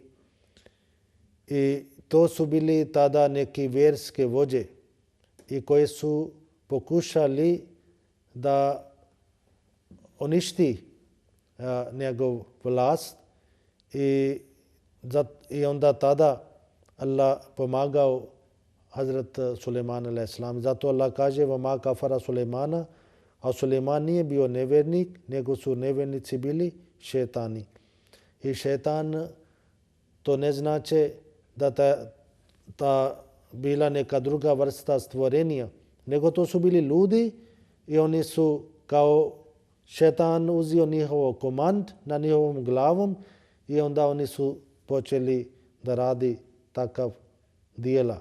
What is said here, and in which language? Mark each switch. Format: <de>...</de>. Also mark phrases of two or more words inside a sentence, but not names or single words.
<bs>I to su bili tada neki vjerske vođe i koji su pokušali da uništi njegov vlast i onda tada Allah pomagao Hazrat Sulejman a.s. Zato Allah kaže</bs> <ar>وَمَا كَفَرَ سُلَيْمَانَ.</ar> <bs>A Sulejman nije bio nevjernik, nego su nevjernici bili šetani. I šetan to ne znači da ta bila neka druga vrsta stvorenja, nego to su bili ljudi i oni su kao šetan uzeo njihov komand na njihovom glavom i onda oni su počeli da radi takav dijela.</bs>